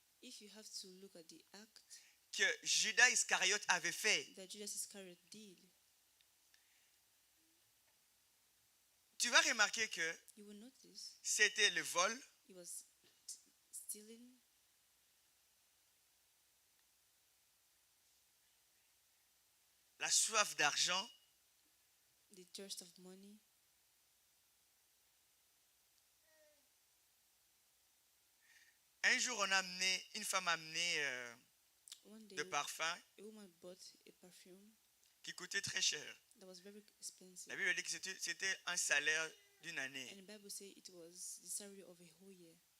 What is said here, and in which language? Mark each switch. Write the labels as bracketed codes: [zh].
[en] if you have to look at the act [fr] que Judas Iscariote avait fait, [en] that Judas Iscariot did, [fr] tu vas remarquer que [en] you will notice [fr] c'était le vol, [en] he was stealing, [fr] la soif d'argent, [en] the thirst of money. [fr] Un jour, une femme a amené [en] One day, [fr] de parfum [en] a woman bought a perfume [fr] qui coûtait très cher. [en] that was very expensive. [fr] La Bible dit que c'était un salaire d'une année. [en] And the Bible says it was the salary of a whole year.